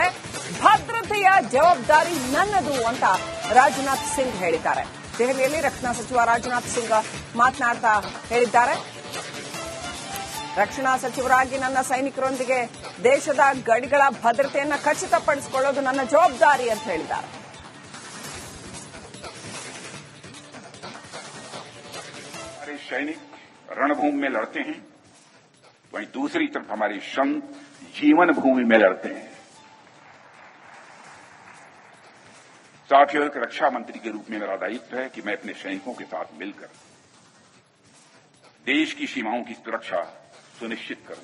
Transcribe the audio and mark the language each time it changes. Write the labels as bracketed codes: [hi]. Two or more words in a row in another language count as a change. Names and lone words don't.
[kn] ಭದ್ರತೆಯ ಜವಾಬ್ದಾರಿ ನನ್ನದು ಅಂತ ರಾಜನಾಥ್ ಸಿಂಗ್ ಹೇಳಿದ್ದಾರೆ. ದೆಹಲಿಯಲ್ಲಿ ರಕ್ಷಣಾ ಸಚಿವ ರಾಜನಾಥ್ ಸಿಂಗ್ ಮಾತನಾಡ್ತಾ ಹೇಳಿದ್ದಾರೆ, ರಕ್ಷಣಾ ಸಚಿವರಾಗಿ ನನ್ನ ಸೈನಿಕರೊಂದಿಗೆ ದೇಶದ ಗಡಿಗಳ ಭದ್ರತೆಯನ್ನು ಖಚಿತಪಡಿಸಿಕೊಳ್ಳೋದು ನನ್ನ ಜವಾಬ್ದಾರಿ ಅಂತ ಹೇಳಿದ್ದಾರೆ. [hi] हमारे सैनिक रणभूमि में लड़ते हैं, वहीं दूसरी तरफ हमारे संत जीवन भूमि में लड़ते हैं. साथियों, एक रक्षा मंत्री के रूप में मेरा दायित्व है कि मैं अपने सैनिकों के साथ मिलकर देश की सीमाओं की सुरक्षा सुनिश्चित करूं.